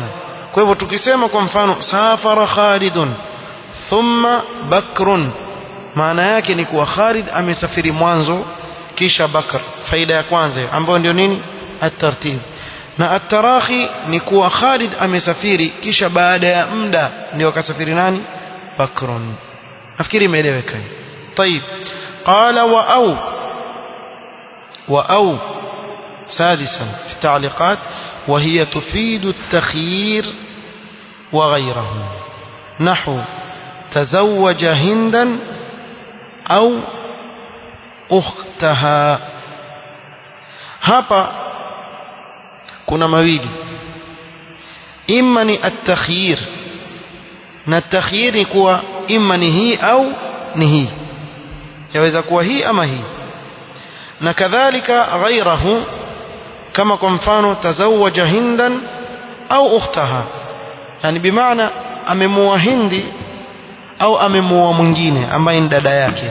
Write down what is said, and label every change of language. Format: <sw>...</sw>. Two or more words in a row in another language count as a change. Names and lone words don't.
<sw>Kwa hivyo tukisema kwa mfano</sw> <ar>سافر خالد ثم بكر,</ar> <sw>maana yake ni kuwa Khalid amesafiri mwanzo kisha Bakr, faida ya kwanza ambayo ndio nini? At-tartib. Na at-tarahi ni kuwa Khalid amesafiri kisha baada ya muda ndio akasafiri nani? Bakrun. nafikiri imeeleweka.</sw> <ar>طيب قال وأو سادسا في التعليقات وهي تفيد التخيير وغيره، نحو تزوج هندا أو أختها.</ar> <sw>hapa kuna mawili, imma ni at-takhyir, na at-takhyir ni kuwa imma ni hii au ni hii, yaweza kuwa hii ama hii. Na kadhalika ghairahu, kama kwa mfano</sw> <ar>تزوج هندا أو أختها,</ar> <sw>yani bimaana amemuoa Hindi au amemuoa mwingine ambaye ni dada yake.</sw>